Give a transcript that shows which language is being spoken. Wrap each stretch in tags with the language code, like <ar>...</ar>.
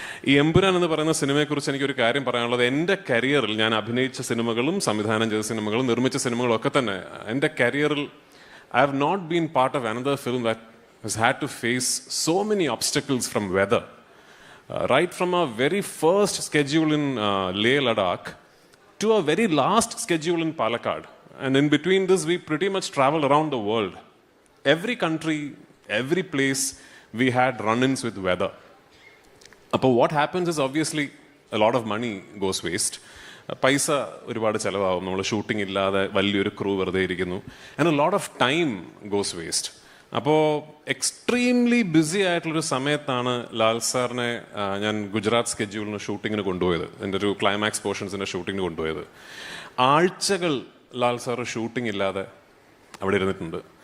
<ml>ഈ എമ്പുരാൻ എന്ന് പറയുന്ന സിനിമയെക്കുറിച്ച് എനിക്കൊരു കാര്യം പറയാനുള്ളത്, എൻ്റെ കരിയറിൽ ഞാൻ അഭിനയിച്ച സിനിമകളും സംവിധാനം ചെയ്ത സിനിമകളും നിർമ്മിച്ച സിനിമകളും ഒക്കെ തന്നെ എൻ്റെ കരിയറിൽ</ml> <en>I have not been part of another film that has had to face so many obstacles from weather. Right from a very first schedule in Leh Ladakh to a very last schedule in Palakkad. And in between this, we pretty much traveled around the world. Every country, every place, we had run-ins with weather. But what happens is obviously a lot of money goes waste.</en> <ml>പൈസ ഒരുപാട് ചിലവാകും, നമ്മൾ shooting ഇല്ലാതെ വലിയൊരു crew വെറുതെ ഇരിക്കുന്നു.</ml> <en>And a lot of time goes waste.</en> <ml>അപ്പോൾ extremely BC ആയിട്ടുള്ളൊരു സമയത്താണ് ലാൽ സാറിനെ ഞാൻ ഗുജറാത്ത് സ്കെഡ്യൂളിന് ഷൂട്ടിങ്ങിന് കൊണ്ടുപോയത്. എൻ്റെ ഒരു ക്ലൈമാക്സ് പോർഷൻസിൻ്റെ ഷൂട്ടിങ്ങിന് കൊണ്ടുപോയത്. ആഴ്ചകൾ ലാൽ സാറ് ഷൂട്ടിംഗ് ഇല്ലാതെ അവിടെ ഇരുന്നിട്ടുണ്ട്.</ml>